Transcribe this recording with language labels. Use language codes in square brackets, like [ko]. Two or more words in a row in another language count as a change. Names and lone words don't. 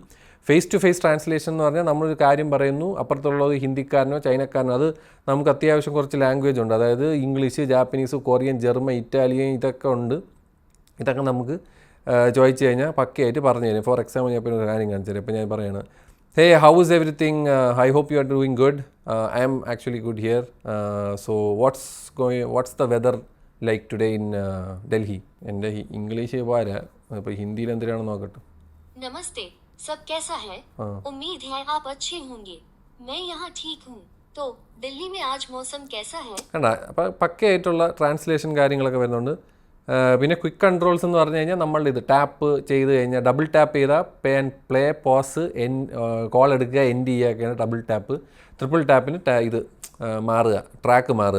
[en] face to face translation [ml] എന്ന് പറഞ്ഞാൽ നമ്മളൊരു കാര്യം പറയുന്നു, അപ്പുറത്തുള്ളത് ഹിന്ദിക്കാരനോ ചൈനക്കാരനോ, അത് നമുക്ക് അത്യാവശ്യം കുറച്ച് ലാംഗ്വേജ് ഉണ്ട്. അതായത് ഇംഗ്ലീഷ്, ജാപ്പനീസ്, കൊറിയൻ, ജർമ്മൻ, ഇറ്റാലിയൻ ഇതൊക്കെ ഉണ്ട്. ഇതൊക്കെ നമുക്ക് ചോദിച്ചു കഴിഞ്ഞാൽ പക്കയായിട്ട് പറഞ്ഞു തരും. [en] for example [ml] ഞാൻ ഇപ്പോൾ ഒരു കാര്യം കാണിച്ചു തരാം. ഇപ്പോൾ ഞാൻ പറയണം, [en] hey, how is everything? I hope you are doing good. I am actually good here. So what's the weather like today in Delhi? [ml] എൻ്റെ ഇംഗ്ലീഷ് പോരാ, അപ്പോൾ ഹിന്ദിയിൽ എന്തിനാണെന്ന് നോക്കട്ടെ. [hi] नमस्ते, सब कैसा है? उम्मीद है आप अच्छे होंगे. मैं यहाँ ठीक हूँ. तो दिल्ली में आज मौसम कैसा है? [ml] കണ്ട, അപ്പോൾ പക്കയായിട്ടുള്ള ട്രാൻസ്ലേഷൻ കാര്യങ്ങളൊക്കെ വരുന്നുണ്ട്. പിന്നെ [en] quick controls [ml] എന്ന് പറഞ്ഞു കഴിഞ്ഞാൽ നമ്മളുടെ ഇത് ടാപ്പ് ചെയ്ത് കഴിഞ്ഞാൽ [en] double tap [ml] ചെയ്താൽ [en] play pause call [ml] എടുക്കുക എൻഡ് ചെയ്യുകയൊക്കെയാണ് [en] double tap. triple tap [ml] ഇത് മാറുക, ട്രാക്ക് മാറുക.